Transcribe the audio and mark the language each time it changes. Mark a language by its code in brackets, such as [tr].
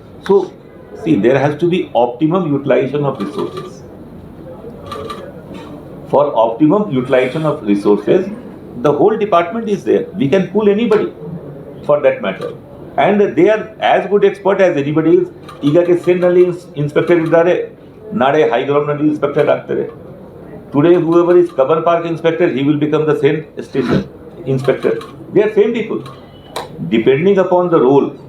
[en] So, see, there has to be optimum utilization of resources. For optimum utilization of resources, the whole department is there. We can pull anybody for that matter. And they are as good expert as anybody is. [kn] ಈಗಕ್ಕೆ ಸೇನ್ನಲ್ಲಿ inspector ಇದ್ದಾರೆ, ನಾಳೆ ಹೈಗ್ರೌಂಡ್ನಲ್ಲಿ inspector ಆಗ್ತಾರೆ. [en] Today whoever is Kaban Park inspector, he will become the same station inspector. They are same people, depending upon the role.